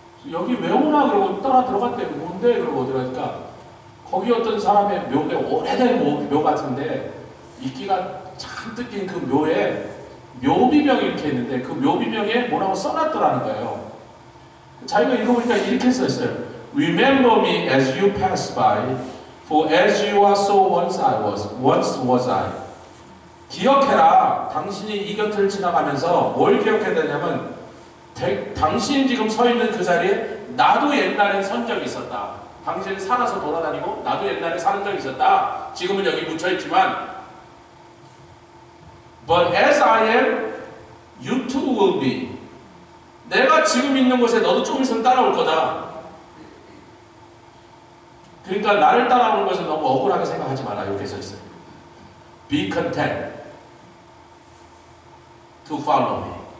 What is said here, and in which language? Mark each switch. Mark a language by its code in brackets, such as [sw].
[ko] 여기 왜 오나 그러고 따라 들어갔대. 뭔데? 그러고 들어가니까 거기 어떤 사람의 묘에 오래된 묘 같은데 이끼가 잔뜩 낀 그 묘에 묘비명이 이렇게 있는데 그 묘비명에 뭐라고 써놨더라는 거예요. 자기가 읽어보니까 이렇게 써있어요. [en] Remember me as you pass by, for as you are so once was I. [ko] 기억해라. 당신이 이 곁을 지나가면서 뭘 기억해야 되냐면 당신이 지금 서 있는 그 자리에 나도 옛날엔 선 적이 있었다. 당신은 살아서 돌아다니고 나도 옛날에 사는 적이 있었다. 지금은 여기 묻혀있지만 [en] But as I am, you too will be. [ko] 내가 지금 있는 곳에 너도 좀 있으면 따라올 거다. 그러니까 나를 따라오는 것을 너무 억울하게 생각하지 마라. 이렇게 써있어요. [en] Be content to follow me.